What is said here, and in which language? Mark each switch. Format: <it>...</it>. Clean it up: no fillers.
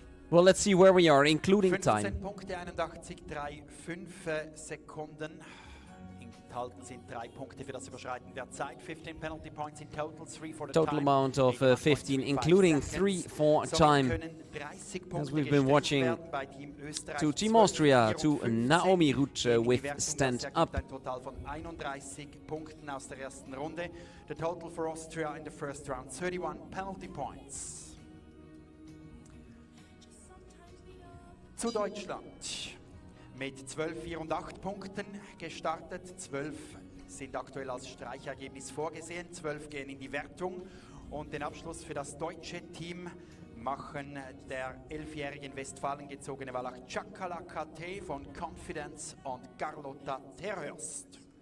<en>Well, let's see where we are, including time.</en> <de>15 Punkte, 81,35 Sekunden. Enthalten sind 3 Punkte für das Überschreiten der Zeit.</de> <en>15 penalty points in total, 3 for the Total time. amount of 15, including 3 for time. As we've been watching to Team Austria, to Naomi Ruth with stand up.</en> <de>Ein Total von 31 Punkten aus der ersten Runde.</de> <en>The total for Austria in the first round, 31 penalty points.</en> <de>Zu Deutschland mit 12, 4 und 8 Punkten gestartet. 12 sind aktuell als Streichergebnis vorgesehen. 12 gehen in die Wertung. Und den Abschluss für das deutsche Team machen der 11-jährige in Westfalen gezogene Wallach Chakalakate von Confidence und Carlotta Terhörst.</de>